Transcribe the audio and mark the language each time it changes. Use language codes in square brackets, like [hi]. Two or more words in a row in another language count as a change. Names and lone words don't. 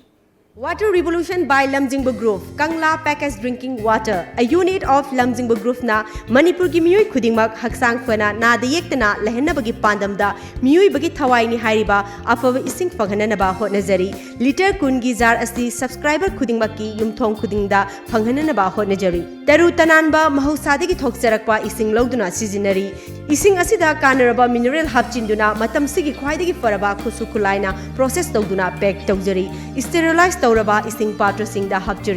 [en] Water Revolution by Lamjingba Group, Kangla Packaged Drinking Water, a unit of Lamjingba Group [mni] na Manipur gi miyoi khudingmak haksang fana na da yektana lehenabagi pandamda miyoi bagi thawai ni hairiba afaba ising phanghananaba hotnajari liter kun gi jar asi subscriber khudingmaki yumthong khudingda phanghananaba hotnajari taru tananba mahausadagi thokcharakpa ising loduna sizinari ising asida kanaraba mineral hapchinduna matam sigi khwaidagi faraba khusu khulaina process tawduna pack tawjari sterilize Tauraba ising patra sing da hapjari.